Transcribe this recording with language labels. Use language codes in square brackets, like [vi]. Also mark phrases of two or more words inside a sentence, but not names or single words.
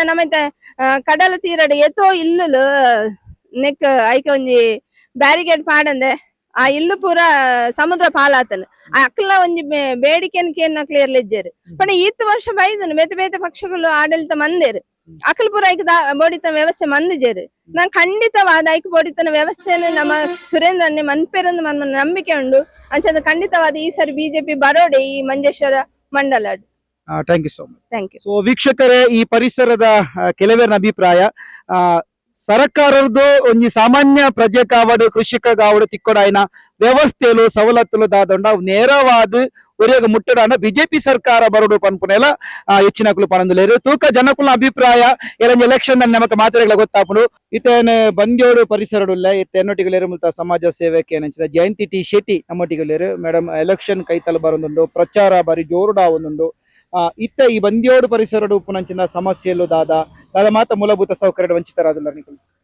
[tcy] ನಮೈತೆ ಕಡಲ ತೀರಡ್ ಎತ್ತೋ ಇಲ್ಲು ನೆಕ್ ಐಕ ಒಂಜಿ ಬ್ಯಾರಿಗೇಡ್ ಪಾಡಂದೆ ಆ ಇಲ್ಲು ಪೂರ ಸಮುದ್ರ ಪಾಲಾತನ ಆ ಅಕ್ಲ ಒಂಜಿ ಬೇಡಿಕೆನ್ ಕೇನ್ ಕ್ಲಿಯರ್ ಇಜ್ಜೇರು ಪಂಡ ಈತ್ ವರ್ಷ ಬೈದನು ಬೇತೆ ಪಕ್ಷಗಳು ಆಡಳಿತ ಮಂದೇರು ಅಕಲ್ ಪೂರ ಐಕ ಬೋಡಿತನ ವ್ಯವಸ್ಥೆ ಮಂದಿಜೇರು ನಾನ್ ಖಂಡಿತವಾದ ಐಕ ಬೋಡಿತನ ವ್ಯವಸ್ಥೆಯನ್ನು ನಮ್ಮ ಸುರೇಂದ್ರನ್ನೇ ಮನ್ಪೇರೊಂದು ಮನ್ನ ನಂಬಿಕೆ ಉಂಡು ಅಂಚದ ಖಂಡಿತವಾದ ಈ ಸರಿ ಬಿಜೆಪಿ ಬರೋಡೆ ಈ ಮಂಜೇಶ್ವರ ಮಂಡಲ [en] thank you so much thank you [tcy] ಸೊ ವೀಕ್ಷಕರೇ ಈ ಪರಿಸರದ ಕೆಲವರ ಅಭಿಪ್ರಾಯ ಸರ್ಕಾರದ್ದು ಒಂಜಿ ಸಾಮಾನ್ಯ ಪ್ರಜೆ ಕಾವಡು ಕೃಷಿಕ ಕಾವಡು ತಿಕ್ಕೊಡಾಯಿನ ವ್ಯವಸ್ಥೆಲು ಸವಲತ್ತುಲು ದಾದೊಂಡ ನೇರವಾದ ಒರಿಯಾಗ ಮುಟ್ಟಡಾನ ಬಿಜೆಪಿ ಸರ್ಕಾರ ಬರೋಡು ಪನ್ಪುನೆಲ ಹೆಚ್ಚಿನ ಕುಲು ಪನಂದುಲೇರು ತೂಕ ಜನಕುಲ ಅಭಿಪ್ರಾಯ ಎರೊಂದು ಎಲೆಕ್ಷನ್ ನಮಕ್ ಮಾತಾಡಗಳ ಗೊತ್ತಾಪುಡು ಇತೇನೆ ಬಂದ್ಯೋಡು ಪರಿಸರಡುಲ್ಲ ಇತ್ತೆನ್ನೊಟ್ಟಿಗಲೇರು ಮುಲ್ತ ಸಮಾಜ ಸೇವೆಗೆ ನೆಂಚಿದ ಜಯಂತಿ ಟಿ ಶೆಟ್ಟಿ ನಮ್ಮೊಟ್ಟಿಗಲೇರು ಮೇಡಮ್ ಎಲೆಕ್ಷನ್ ಕೈತಲು ಬರೋದುಂಡು ಪ್ರಚಾರ ಬಾರಿ ಜೋರುಡ ಆವೊಂದುಂಡು ಇತ್ತ ಈ ಬಂದ್ಯೋಡು ಪರಿಸರಡು ಉಪ್ಪುನಂಚಿನ ಸಮಸ್ಯೆಲು ದಾದ ಮಾತ ಮೂಲಭೂತ ಸೌಕರ್ಯ ವಂಚಿತರಾದುಲ್ಲ ನಿಕುಲು